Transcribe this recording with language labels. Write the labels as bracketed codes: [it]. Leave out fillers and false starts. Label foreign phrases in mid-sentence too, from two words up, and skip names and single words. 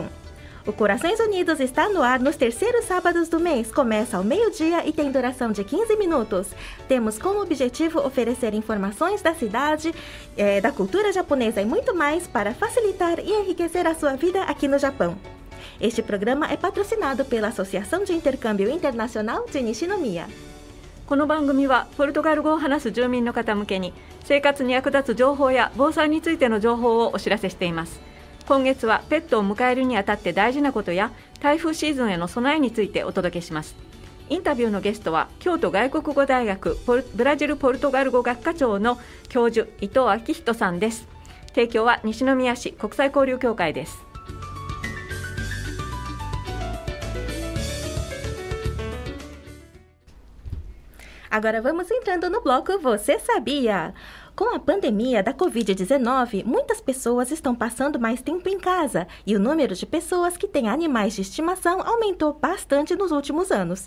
[pt] O Corações Unidos está no ar nos terceiros sábados do mês, começa ao meio-dia e tem duração de 15 minutos. Temos como objetivo oferecer informações da cidade, da cultura japonesa e muito mais para facilitar e enriquecer a sua vida aqui no Japão. Este programa é patrocinado pela Associação de Intercâmbio Internacional de Nishinomiya. [ja] この番組はポルトガル語を話す住民の方向けに生活に役立つ情報や防災についての情報をお知らせしています。今月はペットを迎えるにあたって大事なことや台風シーズンへの備えについてお届けします。インタビューのゲストは京都外国語大学ブラジルポルトガル語学科長の教授伊藤昭人さんです。提供は西宮市国際交流協会です。 [pt] Agora vamos entrando no bloco Você Sabia? Com a pandemia da Covid-19, muitas pessoas estão passando mais tempo em casa e o número de pessoas que têm animais de estimação aumentou bastante nos últimos anos.